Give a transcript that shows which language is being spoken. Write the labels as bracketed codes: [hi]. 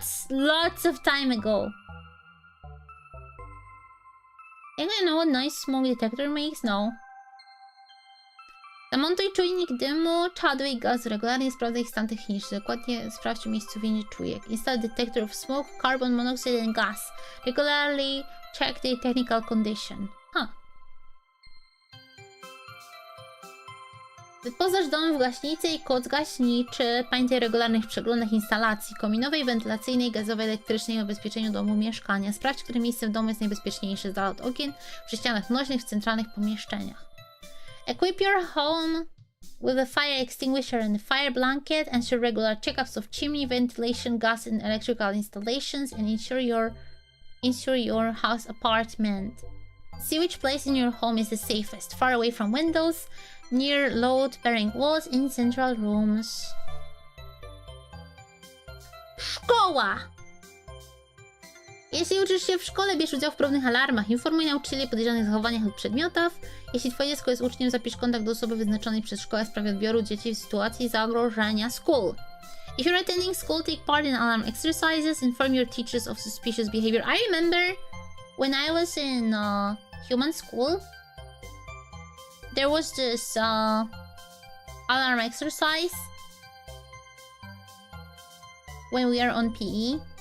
[en] Lots of time ago. Think I know what noise smoke detector makes? No. [pl] Zamontuj czujnik dymu, czadu i gazu. Regularnie sprawdzaj ich stan techniczny. Dokładnie sprawdź umiejscowienie czujek. [en] Install detector of smoke, carbon monoxide and gas. Regularly check the technical condition. Huh. [pl] Wyposaż dom w gaśnicę i koc gaśniczy. Pamiętaj o regularnych przeglądach instalacji kominowej, wentylacyjnej, gazowej, elektrycznej i o bezpieczeniu domu mieszkania. Sprawdź, które miejsce w domu jest najbezpieczniejsze z dala od okien, przy ścianach nośnych, w centralnych pomieszczeniach. [en] Equip your home with a fire extinguisher and a fire blanket. Ensure regular checkups of chimney, ventilation, gas and electrical installations, and ensure your house apartment. See which place in your home is the safest. Far away from windows, near load-bearing walls, in central rooms. [pl] Szkoła! Jeśli uczysz się w szkole, bierz udział w podobnych alarmach. Informuj nauczycieli o podejrzanych zachowaniach lub przedmiotach. Jeśli twoje dziecko jest uczniem, zapisz kontakt do osoby wyznaczonej przez szkołę w sprawie odbioru dzieci w sytuacji zagrożenia school. [en] If you're attending school, take part in alarm exercises. Inform your teachers of suspicious behavior. I remember when I was in human school, there was this alarm exercise when we are on PE.